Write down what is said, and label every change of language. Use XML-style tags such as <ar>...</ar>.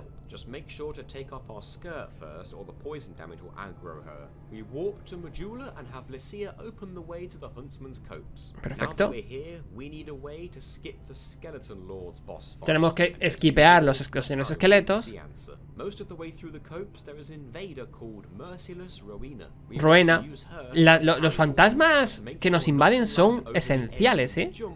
<en>Just make sure to take off our skirt first, or the poison damage will aggro her. We warp to Majula and have Lycia open the way to the Huntsman's Copse. Perfecto. Now that we're here, we need a way to skip the Skeleton Lord's boss fight.</en> <es>Tenemos que esquipear los esqueletos.</es> <en>Most of the way through the copse there is an invader called Merciless Rowena. Rowena.</en> <es>Los fantasmas que nos invaden son esenciales, ¿eh?</es>